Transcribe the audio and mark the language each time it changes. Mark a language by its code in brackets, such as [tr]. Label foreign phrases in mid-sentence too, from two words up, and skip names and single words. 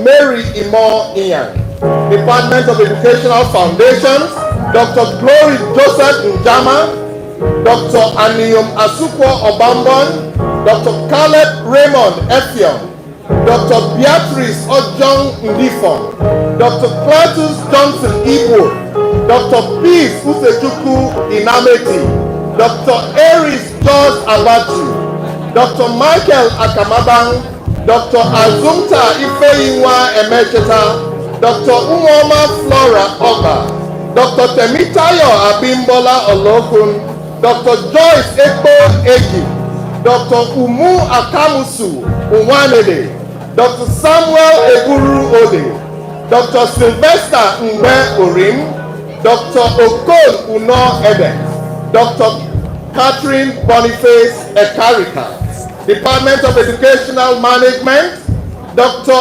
[en] Mary Imo Iyan, Department of Educational Foundations, Dr. Glory Joseph Njama, Dr. Aniyom Asukwo Obambon, Dr. Caleb Raymond Effion, Dr. Beatrice Ojong Ndifon, Dr. Cletus Johnson Igbo, Dr. Peace Usechukwu Inameti, Dr. Aries George Abachu, Dr. Michael Akamabang, Dr. Azumta Ifeyinwa Emecheta, Dr. Umoma Flora Oga, Dr. Temitayo Abimbola Olokun, Dr. Joyce Ekpo Egi, Dr. Umu Akamusu Unwanede, Dr. Samuel Eguru Ode, Dr. Sylvester Mbe Orim, Dr. Okon Uno Ede, Dr. Catherine Boniface Ekarika, Department of Educational Management, Dr.